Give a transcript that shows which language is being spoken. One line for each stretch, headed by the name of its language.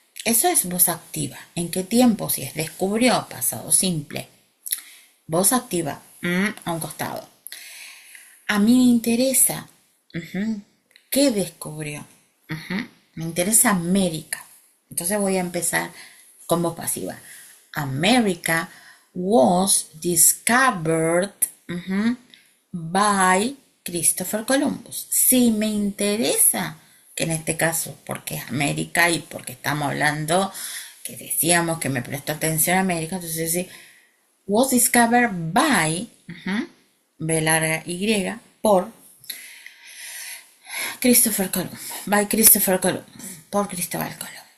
Spanish: Eso es voz activa. ¿En qué tiempo? Si es descubrió, pasado simple. Voz activa, a un costado. A mí me interesa, ¿qué descubrió? Me interesa América. Entonces voy a empezar con voz pasiva.
English: America was discovered by Christopher Columbus.
Spanish: Si me interesa, que en este caso porque es América y porque estamos hablando, que decíamos que me prestó atención a América, entonces sí,
English: was discovered by,
Spanish: B larga Y, por Christopher Columbus,
English: by Christopher Columbus,
Spanish: por Cristóbal Colón.